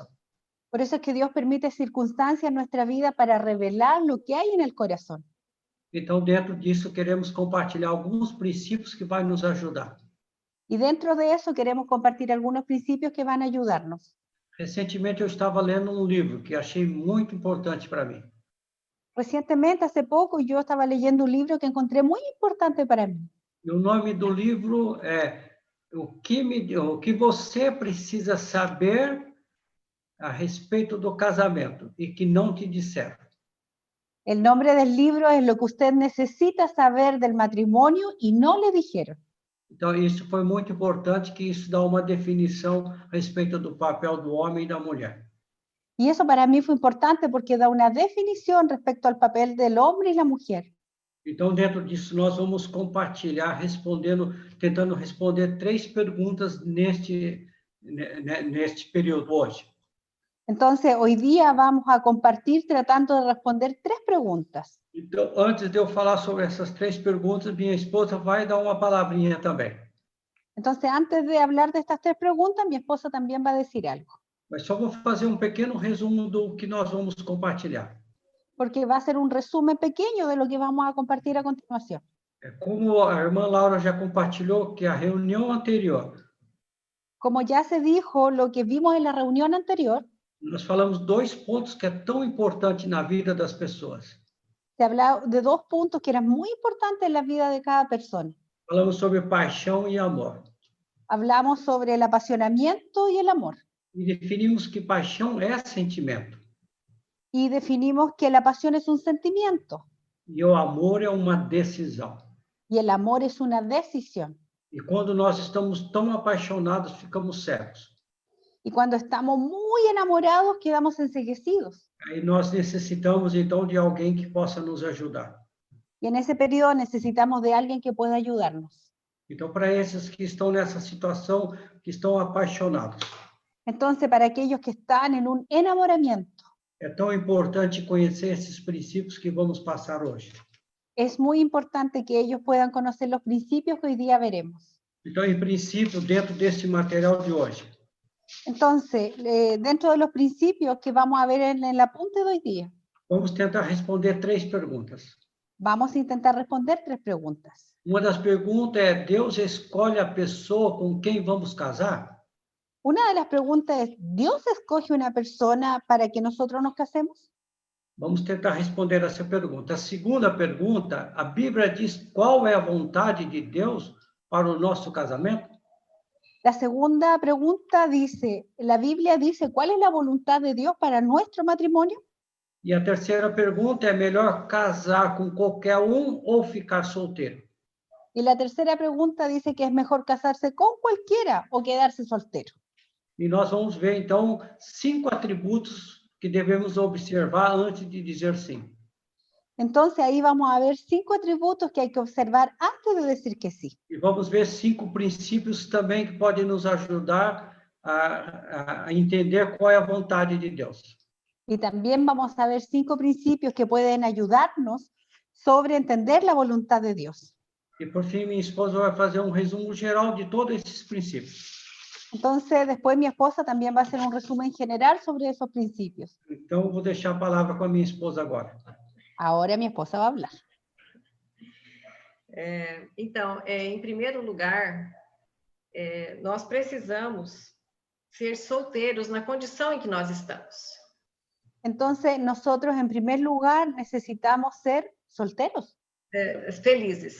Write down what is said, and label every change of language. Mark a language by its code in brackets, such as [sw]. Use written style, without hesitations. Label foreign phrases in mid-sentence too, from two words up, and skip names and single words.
[es] Por eso es que Dios permite circunstancias en nuestra vida para revelar lo que hay en el corazón. [pt] Então, dentro disso, queremos compartilhar alguns princípios que vai nos ajudar. [es] Y dentro de eso queremos compartir algunos principios que van a ayudarnos. [pt] Recentemente, eu estava lendo um livro que achei muito importante para mim. [es] Recientemente, hace poco, yo estaba leyendo un libro que encontré muy importante para mí. [pt] E o nome do livro é o que você precisa saber a respeito do casamento e que não te disseram. [es] El nombre del libro es Lo que usted necesita saber del matrimonio y no le dijeron. [pt] Então, isso foi muito importante, que isso dá uma definição a respeito do papel do homem e da mulher. [es] Y eso para mí fue importante porque da una definición respecto al papel del hombre y la mujer. [pt] Então, dentro disso, nós vamos compartilhar, tentando responder 3 perguntas neste período hoje. [es] Entonces, hoy día vamos a compartir tratando de responder 3 preguntas. [pt] Então, antes de eu falar sobre essas 3 perguntas, minha esposa vai dar uma palavrinha também. [es] Entonces, antes de hablar de estas 3 preguntas, mi esposa también va a decir algo. [pt] Mas só vou fazer um pequeno resumo do que nós vamos compartilhar. [es] Porque va a ser un resumen pequeño de lo que vamos a compartir a continuación. [pt] Como a irmã Laura já compartilhou, que a reunião anterior, [es] Como ya se dijo lo que vimos en la reunión anterior, [pt] nós falamos 2 pontos que é tão importante na vida das pessoas. [es] se hablaba de 2 puntos que eran muy importantes en la vida de cada persona. [pt] Falamos sobre paixão e amor. [es] Hablamos sobre el apasionamiento y el amor. [pt] E definimos que paixão é sentimento. [es] Y definimos que la pasión es un sentimiento [pt] E o amor é uma decisão. [es] y el amor es una decisión. [pt] E quando nós estamos tão apaixonados, ficamos cegos. [es] Y cuando estamos muy enamorados, quedamos enceguecidos. [pt] Aí nós necessitamos, então, de alguém que possa nos ajudar. [es] Y en ese periodo necesitamos de alguien que pueda ayudarnos. [pt] Então, para esses que estão nessa situação, que estão apaixonados, [es] Entonces, para aquellos que están en un enamoramiento, [pt] é tão importante conhecer esses princípios que vamos passar hoje. [es] es muy importante que ellos puedan conocer los principios que hoy día veremos. [pt] Então, em princípio, dentro desse material de hoje, [es] Entonces, dentro de los principios que vamos a ver en el apunte de hoy día, [pt] vamos tentar responder 3 perguntas. [es] vamos a intentar responder 3 preguntas. [pt] Uma das perguntas é: Deus escolhe a pessoa com quem vamos casar? [es] Una de las preguntas es, ¿Dios escoge una persona para que nosotros nos casemos? [pt] Vamos tentar responder essa pergunta. A segunda pergunta, a Bíblia diz qual é a vontade de Deus para o nosso casamento? [es] La segunda pregunta dice, la Biblia dice, ¿cuál es la voluntad de Dios para nuestro matrimonio? [pt] E a terceira pergunta é: melhor casar com qualquer um ou ficar solteiro? [es] Y la tercera pregunta dice que es mejor casarse con cualquiera o quedarse soltero. [pt] E nós vamos ver, então, 5 atributos que devemos observar antes de dizer sim. [es] Entonces ahí vamos a ver 5 atributos que hay que observar antes de decir que sí. [pt] E vamos ver 5 princípios também que podem nos ajudar a entender qual é a vontade de Deus. [es] Y también vamos a ver 5 principios que pueden ayudarnos sobre entender la voluntad de Dios. [pt] E, por fim, minha esposa vai fazer um resumo geral de todos esses princípios. [es] Entonces, después mi esposa también va a hacer un resumen general sobre esos principios. [pt] Então, vou deixar a palavra com a minha esposa agora. [es] Ahora mi esposa va a hablar. [pt] Então, em primeiro lugar, nós precisamos ser solteiros na condição em que nós estamos. [es] Entonces, nosotros en primer lugar necesitamos ser solteros. [pt] Felizes.